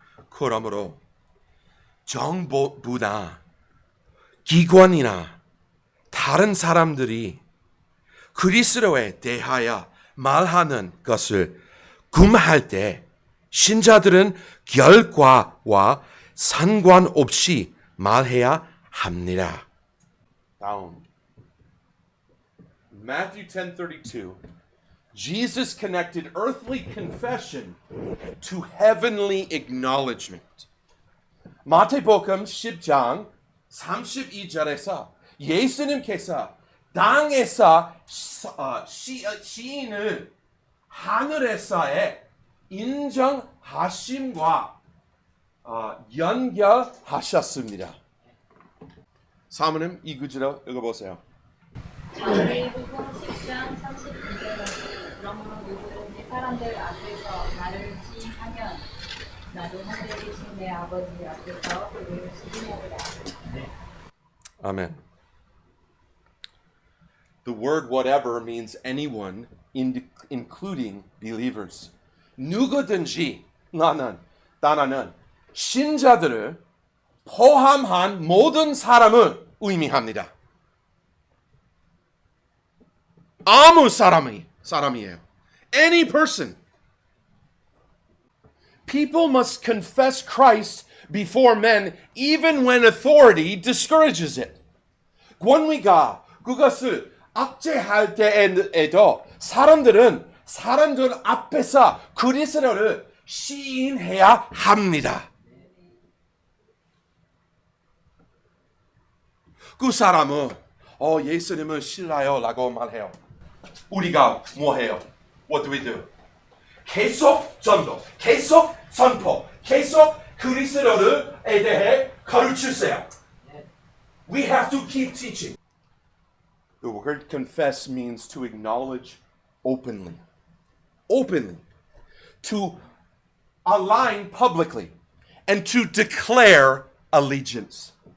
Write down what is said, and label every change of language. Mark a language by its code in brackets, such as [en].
[ko] 그러므로 정부나 기관이나 다른 사람들이 그리스도에 대하여 말하는 것을 금할 때 신자들은 결과와 상관없이 말해야 합니다. [en] Down. Matthew 10:32. Jesus connected earthly confession to heavenly acknowledgement. [ko] 마태복음 10장 32절에서 예수님께서 땅에서 시인을 하늘에서의 인정하심과 연결하셨습니다. 사모님 이 구절을 읽어보세요. 마태복음 10장 32절 그러므로 누구든 이 사람들 앞에서 나를 시인하면 나도 하늘에 계신 내 아버지 앞에서 그를 시인하리라. [en] Amen. The word whatever means anyone, including believers. [ko] 누구든지 나는 신자들을 포함한 모든 사람을 의미합니다. 아무 사람이에요. [en] Any person. People must confess Christ before men even when authority discourages it. [ko] 권위가 그것을 악제할 때에도 사람들 앞에서 그리스도를 시인해야 합니다. 그 사람은 예수님을 신라요 라고 말해요. 우리가 뭐해요? [en] What do we do? [ko] 계속 전도, 계속 선포, 계속 그리스도에 대해 가르치세요. [en] We have to keep teaching. The word confess means to acknowledge openly. Openly. To align publicly. And to declare allegiance.